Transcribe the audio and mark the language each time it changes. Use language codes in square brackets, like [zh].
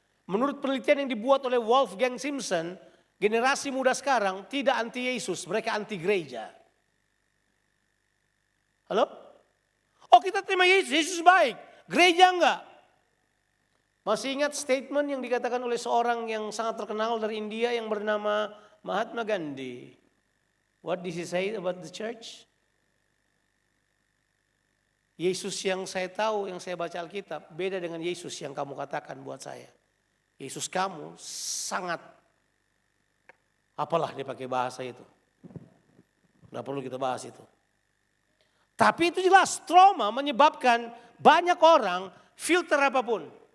[id] Menurut penelitian yang dibuat oleh Wolfgang Simpson, generasi muda sekarang tidak anti Yesus, mereka anti gereja. Halo? Oh kita terima Yesus, Yesus baik, gereja enggak. Masih ingat statement yang dikatakan oleh seorang yang sangat terkenal dari India yang bernama Mahatma Gandhi. [en] What did he say about the church? [id] Yesus yang saya tahu, yang saya baca Alkitab, beda dengan Yesus yang kamu katakan buat saya. Yesus kamu sangat, apalah dia pakai bahasa itu. Nggak perlu kita bahas itu. Tapi itu jelas trauma menyebabkan banyak orang filter apapun.